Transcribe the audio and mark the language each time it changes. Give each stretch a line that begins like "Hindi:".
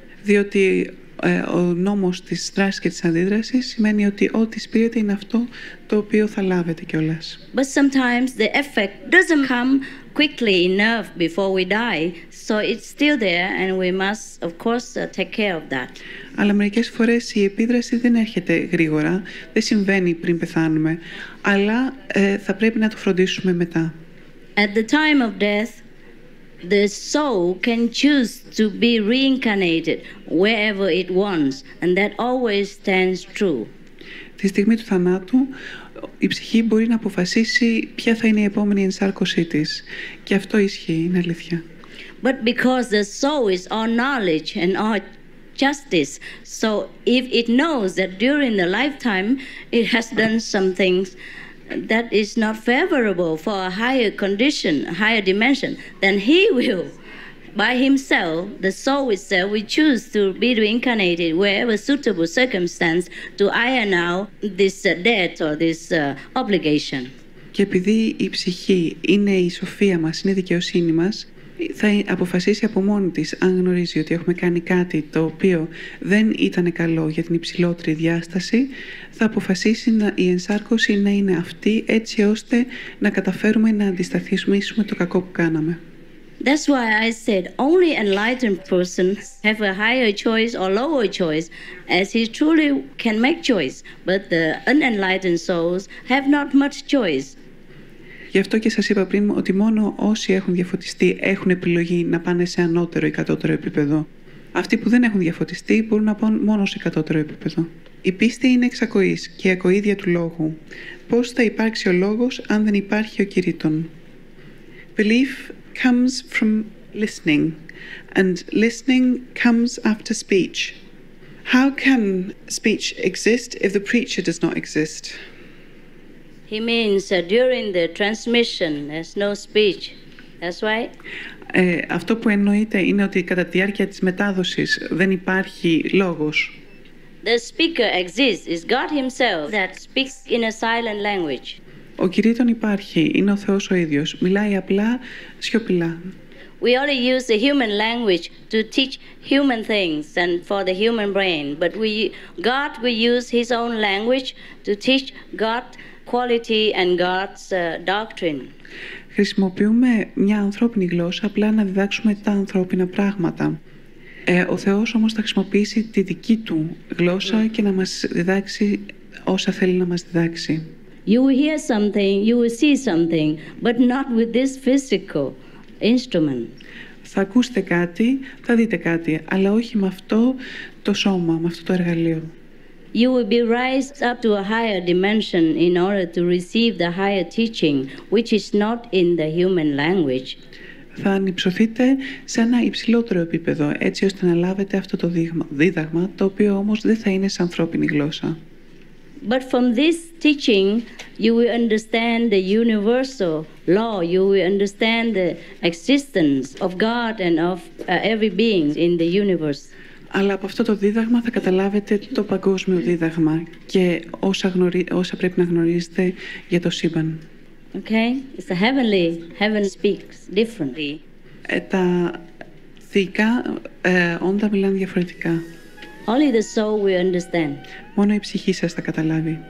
Greek: Διότι ο νόμος της δράσης και της αντίδρασης σημαίνει ότι ό,τι σπείρεται είναι αυτό το οποίο θα λάβετε κιόλας.
English: But sometimes the effect doesn't come quickly enough before we die, so it's still there and we must of course take care of that.
Greek: Αλλά μερικές φορές η επίδραση δεν έρχεται γρήγορα, δεν συμβαίνει πριν πεθάνουμε, αλλά θα πρέπει να το φροντίσουμε μετά.
English: At the time of death, the soul can choose to be reincarnated wherever it wants, and that always stands true.
Greek: Τη στιγμή του θανάτου, η ψυχή μπορεί να αποφασίσει ποια θα είναι η επόμενη ενσάρκωσή της. Και αυτό ισχύει, είναι αλήθεια.
English: But because the soul is all knowledge and all justice, so if it knows that during the lifetime it has done some things that is not favorable for a higher condition, a higher dimension, then he will, by himself, the soul itself, will choose to be reincarnated wherever suitable circumstance to iron out this debt or this obligation.
Greek: Και επειδή η ψυχή είναι η σοφία μας, είναι η δικαιοσύνη μας, θα αποφασίσει από μόνη της, αν γνωρίζει ότι έχουμε κάνει κάτι το οποίο δεν ήταν καλό για την υψηλότερη διάσταση, θα αποφασίσει η ενσάρκωση να είναι αυτή, έτσι ώστε να καταφέρουμε να αντισταθμίσουμε το κακό που κάναμε.
English: That's why I said only enlightened persons have a higher choice or lower choice, as he truly can make choice, but the unenlightened souls have not much choice.
Greek: Γι' αυτό και σας είπα πριν ότι μόνο όσοι έχουν διαφωτιστεί έχουν επιλογή να πάνε σε ανώτερο ή κατώτερο επίπεδο. Αυτοί που δεν έχουν διαφωτιστεί μπορούν να πάνε μόνο σε κατώτερο επίπεδο. Η πίστη είναι εξακοής και ακοίδια του λόγου. Πώς θα υπάρξει ο λόγος αν δεν υπάρχει ο κηρύττων?
English: Belief comes from listening, and listening comes after speech. How can speech exist if the preacher does not exist? He means during the transmission there's no speech. That's right.
Greek: Αυτό που εννοείται είναι ότι κατά τη διάρκεια της μετάδοσης δεν υπάρχει λόγος.
English: The speaker exists is God himself that speaks in a silent language.
Greek: Ο κηρύττων υπάρχει, είναι ο Θεός ο ίδιος, μιλάει απλά, σιωπηλά.
English: We only use the human language to teach human things and for the human brain, but God will use his own language to teach God quality and God's doctrine.
Greek: Χρησιμοποιούμε μια ανθρώπινη γλώσσα απλά να διδάξουμε τα ανθρώπινα πράγματα. Ο Θεός όμως θα χρησιμοποιήσει τη δική του γλώσσα και να μας διδάξει όσα θέλει να μας διδάξει.
English: You will hear something, you will see something, but not with this physical instrument.
Greek: Θα ακούσετε κάτι, θα δείτε κάτι, αλλά όχι με αυτό το σώμα, με αυτό το εργαλείο.
English: You will be raised up to a higher dimension in order to receive the higher teaching, which is not in the human language.
Greek: Θα ανυψωθείτε σε ένα υψηλότερο επίπεδο, έτσι ώστε να λάβετε αυτό το δίδαγμα, το οποίο όμως δεν θα είναι σε ανθρώπινη γλώσσα.
English: But from this teaching, you will understand the universal law. You will understand the existence of God and of every being in the universe.
Greek: Αλλά από αυτό το δίδαγμα θα καταλάβετε το παγκόσμιο δίδαγμα και όσα πρέπει να γνωρίζετε για το σύμπαν.
English: Okay? It's a heaven speaks differently.
Greek: Τα θεϊκά όντα μιλάνε διαφορετικά.
English: Only the soul will understand.
Greek: Μόνο η ψυχή σας θα καταλάβει.